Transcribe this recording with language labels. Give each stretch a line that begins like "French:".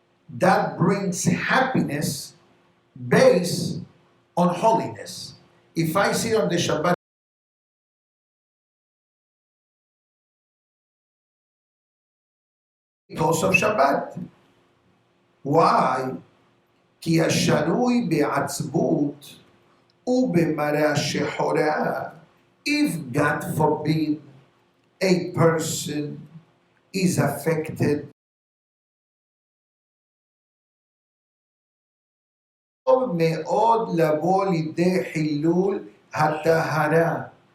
English: That brings happiness based on holiness. If I sit on the Shabbat, because of Shabbat. Why?
Hebrew: כי השרוי בעצבות ובמראה שחורה.
English: If, God forbid, a person is affected
Hebrew: מאוד לבוא לידי חילול הטהרה.